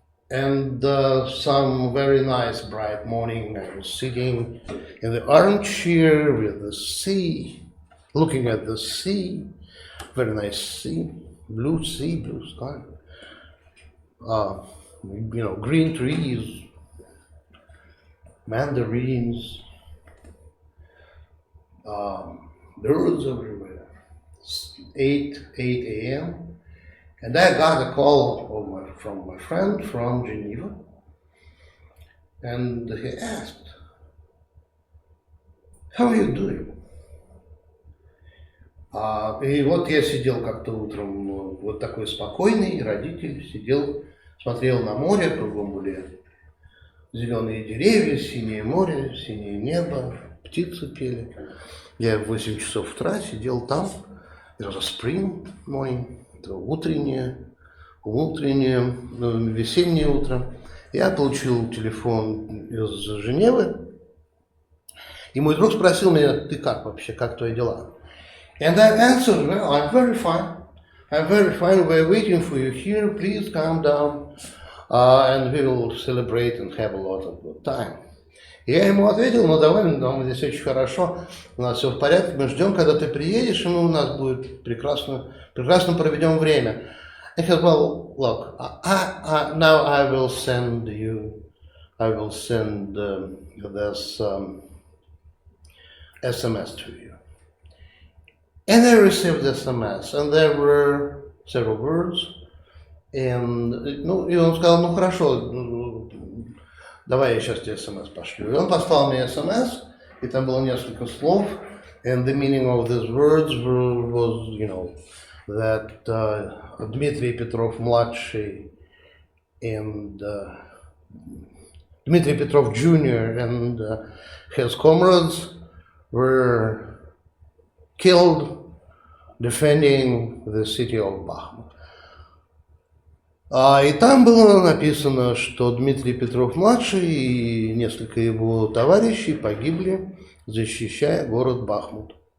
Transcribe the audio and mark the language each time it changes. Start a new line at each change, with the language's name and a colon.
English: And some very nice bright morning, I was sitting in the armchair with the sea, looking at the sea, very nice sea, blue sky, green trees, mandarins, birds everywhere. 8 a.m. And I got a call from my friend from Geneva, and he asked, how are you doing?
Russian: И вот я сидел как-то утром, вот такой спокойный родитель, сидел, смотрел на море, кругом были зеленые деревья, синее море, синее небо, птицы пели. Я в 8 часов утра сидел там, это
English: spring morning,
Russian: это утреннее, весеннее утро. Я получил телефон из Женевы, и мой друг спросил меня, ты как вообще, как твои дела?
English: And I answered, well, I'm very fine. I'm very fine. We're waiting for you here. Please come down, and we will celebrate and have a lot of good time.
Russian: Я ему ответил, ну довольно, нам здесь очень хорошо, у нас все в порядке, мы ждем, когда ты приедешь, и мы у нас будет прекрасно проведем время.
English: And he said, well, look, now I will send this SMS to you. And I received the SMS, and there were several words, and,
Russian: ну, и он сказал, ну хорошо, давай я сейчас тебе смс пошлю. И он послал мне смс, и там было несколько слов,
English: and the meaning of these words was, you know, that Dmitry Petrov младший and Dmitry Petrov Junior and his comrades were killed defending the city of Bakhmut.
Russian: И там было написано, что Дмитрий Петров-младший и несколько его товарищей погибли, защищая город Бахмут.